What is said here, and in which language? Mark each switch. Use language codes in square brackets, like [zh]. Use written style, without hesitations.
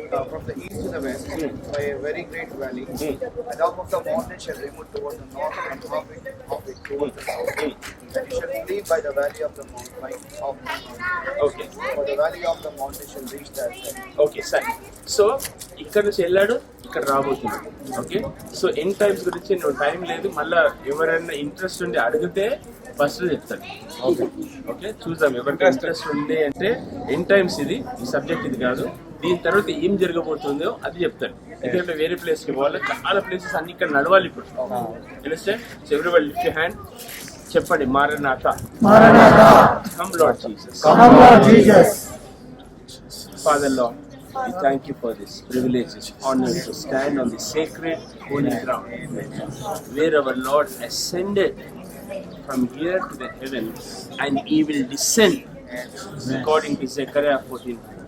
[en] from the east to the west by a very great valley. The top of the mountain shall remove towards the north and half it towards the south. And you shall flee by the valley of the mountain. Okay. For the valley of the mountain shall reach that side. [te] Okay సరే. So ఇక్కడ నుంచి వెళ్ళాడు, ఇక్కడ రాబోతున్నాడు. Okay, so n times గురించి నువ్వు time లేదు, మళ్ళీ ఎవరైనా ఇంట్రెస్ట్ ఉండి అడిగితే ఫస్ట్ చెప్తాడు. ఓకే, చూద్దాం. ఎవరికి ఇంట్రెస్ట్ ఉంది అంటే ఎన్ టైమ్స్ ఇది, ఈ సబ్జెక్ట్ ఇది కాదు, దీని తర్వాత ఏం జరగబోతుందో అది చెప్తాడు. ఎందుకంటే వేరే ప్లేస్కి పోవాలి, చాలా ప్లేసెస్ అన్ని ఇక్కడ నడవాలి ఇప్పుడు. తెలిస్తే [en] everybody lift your hand, [te] చెప్పండి మారనాథా. [en] Come Lord Jesus. Father Lord, we thank you for this privilege, this honor to stand on the sacred holy ground where our Lord ascended from here to the heavens, and he will descend according to Zechariah 14.